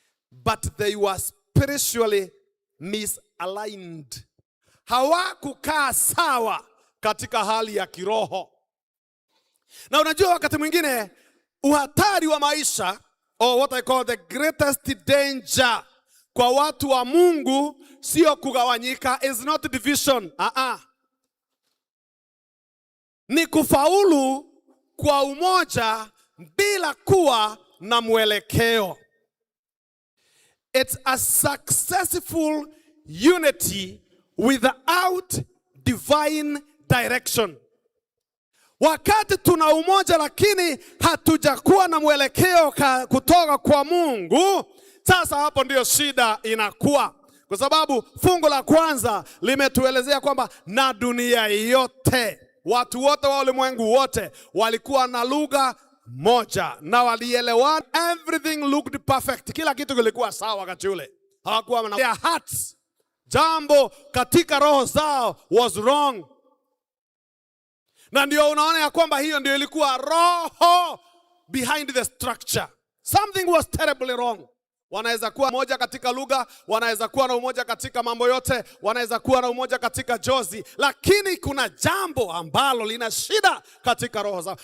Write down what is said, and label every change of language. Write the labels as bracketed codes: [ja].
[en] But they were spiritually misaligned. [sw] Hawakukaa sawa katika hali ya kiroho. Na unajua wakati mwingine uhatari wa maisha, [en] or what I call the greatest danger [sw] kwa watu wa Mungu, sio kugawanyika, [en] is not division. [sw] Ni kufaulu kwa umoja bila kuwa na mwelekeo. [en] It's a successful unity without divine direction. [sw] Wakati tuna umoja lakini hatujakuwa na mwelekeo kutoka kwa Mungu, sasa hapo ndio shida inakuwa. Kwa sababu fungu la kwanza limetuelezea kwamba na dunia yote, watu wote wa ulimwengu wote walikuwa na lugha moja na walielewana. [en] Everything looked perfect. [sw] Kila kitu kilikuwa sawa wakati ule. Hawakuwa na [en] their hearts. [sw] Jambo katika roho zao [en] was wrong. [sw] Na ndio unaona ya kwamba hiyo ndio ilikuwa roho [en] behind the structure. Something was terribly wrong. [sw] Wanaweza kuwa moja katika lugha, wanaweza kuwa na umoja katika mambo yote, wanaweza kuwa na umoja katika jozi, lakini kuna jambo ambalo lina shida katika roho zao.